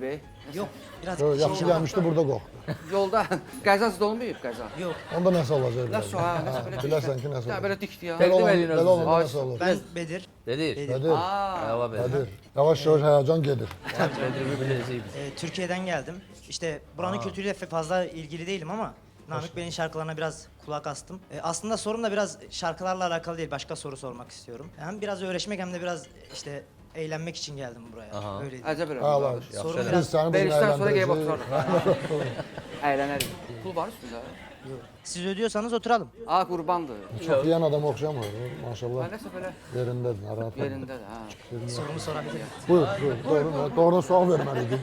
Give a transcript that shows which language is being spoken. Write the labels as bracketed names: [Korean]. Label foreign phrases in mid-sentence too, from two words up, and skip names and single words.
[Turkish] Yok, biraz [Azerbaijani] Yaxşı gəlmişdi, burada qorxdu. Yolda qəzasız olmayıb qəza. [Turkish] Yok, [Azerbaijani] Onda nəsə olacaq. Nəsə, hə, nəsə belə. Bilərsən ki, nəsə Ya olacaq. belə dikdi ya. Təqdim edin Belə olanda özünüzü. nəsə olur. [Turkish] ben Bedir. [Azerbaijani] Dedir. Qədir, Hava verir. Qədir. Yavaş-yavaş həyəcan gedir. Bedir'i biləcəyik biz. [Turkish] Türkiye'den geldim. İşte buranın kültürüyle fazla ilgili değilim ama Namık Bey'in şarkılarına biraz kulak astım. Aslında sorum da biraz şarkılarla alakalı değil, başka soru sormak istiyorum. Hem biraz öğreşmek hem de biraz işte eğlenmek için geldim buraya. Öyle değil. [Azerbaijani] Əcəb elə. Allah. [Turkish] Sorum [Azerbaijani] Biz [Turkish] biraz... [Azerbaijani] səni Verişdən sonra gəlib əyləndirəcəyik. oturarıq. Əylənərik. Pul var üstündə. [Turkish] Siz ödüyorsanız oturalım. [Azerbaijani] A, qurbandır. Çox yeyən adam oxşamır, maşallah. Ha, nəsə belə Yerindədir, narahat olma. yerindədir, hə. [Turkish] Sorumu sorabilirim. [Azerbaijani] Buyur, doğru sual verməliydin.